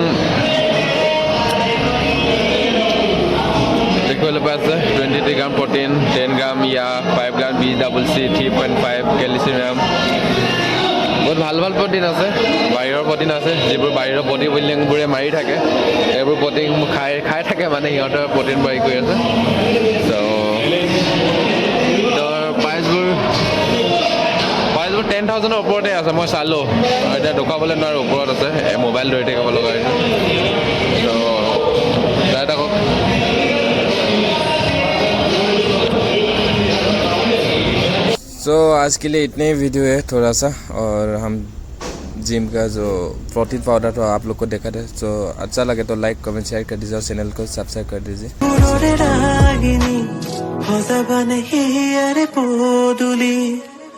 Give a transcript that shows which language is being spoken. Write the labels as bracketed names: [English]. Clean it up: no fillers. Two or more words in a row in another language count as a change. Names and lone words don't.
[Assamese] দেখুৱাবলৈ পাই আছে 23 গ্ৰাম প্ৰটিন 10 গ্ৰাম ইয়া 5 গ্ৰাম BCC 3.5 কেলচিয়াম বহুত ভাল ভাল প্ৰটিন আছে বাহিৰৰ প্ৰটিন আছে যিবোৰ বাহিৰৰ বডি বিল্ডিংবোৰে মাৰি থাকে এইবোৰ প্ৰটিন খাই থাকে মানে সিহঁতৰ প্ৰটিন বাঢ়ি কৰি আছে ত' প্ৰাইচবোৰ 10,000 ৰ ওপৰতে আছে মই চালোঁ আৰু এতিয়া দেখুৱাবলৈ নোৱাৰো ওপৰত আছে মোবাইল ধৰি থাকিব লগা হৈছে তো চাই থাকক [Hindi] सो आज के लिए इतने ही वीडियो है थोड़ा सा और हम जिम का जो [English] protein powder [Hindi] तो आप लोग को देखा था तो अच्छा लगे तो [English] like comment share [Hindi] कर दीजिए और चैनल को सब्सक्राइब कर दीजिए